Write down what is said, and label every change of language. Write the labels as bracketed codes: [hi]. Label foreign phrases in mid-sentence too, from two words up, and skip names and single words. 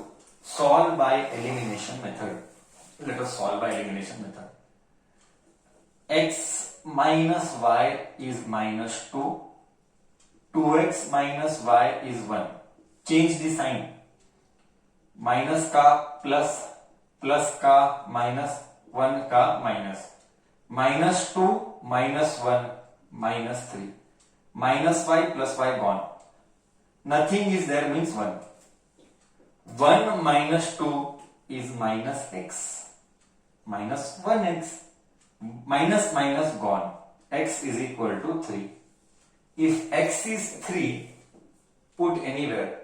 [en] Solve by elimination method. Let us solve by elimination method. X minus y is minus 2. 2x minus y is 1. Change the sign. Minus का plus, plus का minus, 1 का minus. Minus 2 minus 1 minus 3. Minus y plus y gone. Nothing is there means 1. 1 minus 2 is minus x. Minus 1x. Minus minus gone. X is equal to 3. If x is 3, put anywhere.